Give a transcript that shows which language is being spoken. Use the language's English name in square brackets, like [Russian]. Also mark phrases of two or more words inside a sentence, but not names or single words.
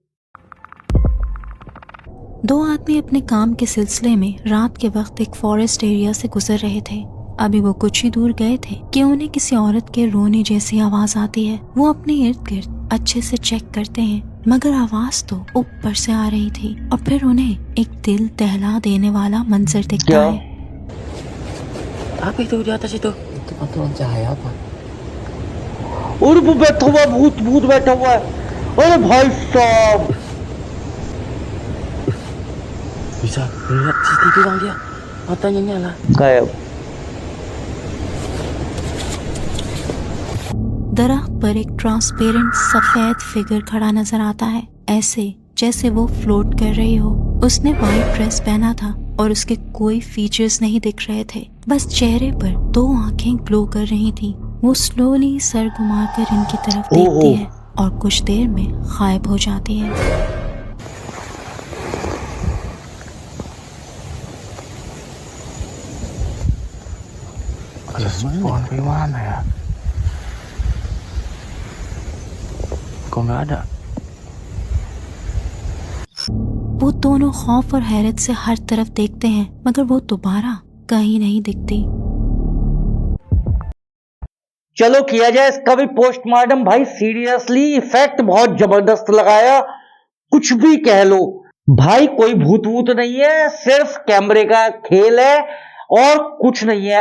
[Hindi] दो आदमी अपने काम के सिलसिले में रात के वक्त एक [English] forest area [Hindi] से गुजर रहे थे। अभी वो कुछ ही दूर गए थे कि उन्हें किसी औरत के रोने जैसी आवाज आती है। वो अपने इर्द गिर्द अच्छे से चेक करते हैं, मगर आवाज तो ऊपर से आ रही थी। और फिर उन्हें एक दिल दहला देने वाला मंजर दिखता है। [Indonesian] apa itu di atas itu? Itu pantulan cahaya apa? [Hindi] और वो बैठा हुआ भूत बैठा हुआ है। अरे भाई साहब, [Indonesian] Bisa lihat CCTV bang, dia matanya nyala. [Hindi] गायब। दरख्त पर एक ट्रांसपेरेंट सफेद फिगर खड़ा नजर आता है, ऐसे जैसे वो फ्लोट कर रही हो। उसने [English] white dress [Hindi] पहना था और उसके कोई फीचर्स नहीं दिख रहे थे, बस चेहरे पर 2 आंखें ग्लो कर रही थी। वो स्लोली सर घुमाकर इनकी तरफ देखती है और कुछ देर में गायब हो जाती है। [Indonesian] Respon gimana ya? Kok nggak ada? [Hindi] वो दोनों खौफ और हैरत से हर तरफ देखते हैं, मगर वो दोबारा कहीं नहीं दिखती। चलो किया जाए इसका भी पोस्टमार्टम। भाई [English] seriously effect [Hindi] बहुत जबरदस्त लगाया, कुछ भी कह लो भाई, कोई भूत नहीं है, सिर्फ कैमरे का खेल है और कुछ नहीं है।